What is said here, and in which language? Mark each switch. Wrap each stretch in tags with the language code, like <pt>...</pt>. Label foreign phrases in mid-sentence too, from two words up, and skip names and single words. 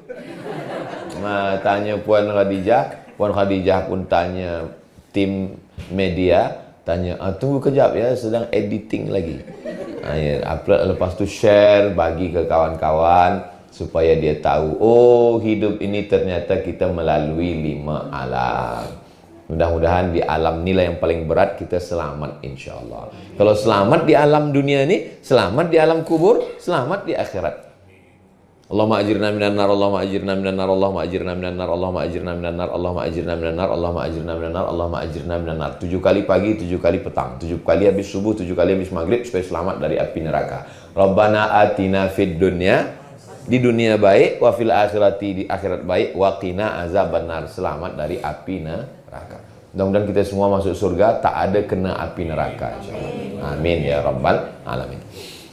<ms>Tanya Puan Khadijah. Puan Khadijah pun tanya tim media, tanya, tunggu kejap ya, sedang editing lagi. Ya, upload, lepas tu share, bagi ke kawan-kawan supaya dia tahu, oh hidup ini ternyata kita melalui 5 alam. Mudah-mudahan di alam nilai yang paling berat kita selamat, insyaAllah. Kalau selamat di alam dunia ini, selamat di alam kubur, selamat di akhirat.</ms> <ar>اللهم أجرنا من النار، اللهم أجرنا من النار، اللهم أجرنا من النار، اللهم أجرنا من النار، اللهم أجرنا من النار، اللهم أجرنا من النار، اللهم أجرنا من النار.</ar> <ms>7 kali pagi, 7 kali petang, 7 kali habis subuh, 7 kali habis maghrib, supaya selamat dari api neraka.</ms> <ar>ربنا آتنا في الدنيا,</ar> <ms>di dunia baik,</ms> <ar>وفي الآخرة,</ar> <ms>di akhirat baik,</ms> <ar>وقنا عذاب النار,</ar> <ms>selamat dari api neraka. Mudah-mudahan kita semua masuk surga, tak ada kena api neraka, insyaallah.</ms> <ar>آمين يا رب العالمين.</ar>